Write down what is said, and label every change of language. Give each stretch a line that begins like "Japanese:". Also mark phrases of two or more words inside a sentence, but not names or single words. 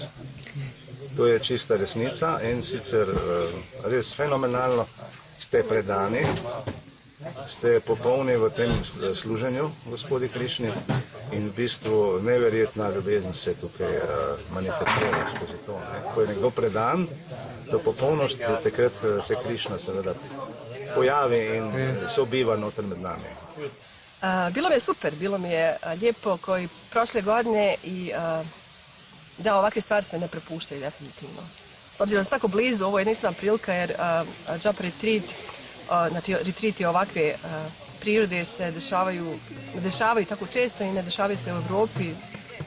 Slovenian: To je čista resnica in sicer res fenomenalno ste predani, ste popolni v tem služenju Gospodi Krišni in v bistvu neverjetna ljubezen se tukaj manifestira skozi to. Ko je nekdo predan, to popolnost, takrat se Krišna seveda pojavi in sobiva noter med nami.
Croatian: Bilo mi je super, bilo mi je lijepo koji prošle godine i da ovakve stvari se ne prepuštaju definitivno. S obzirom da je tako blizu, ovo je jedinstvena prilika jer Job Retreat, znači retreati ovakve prirode se ne dešavaju tako često i ne dešavaju se u Europi.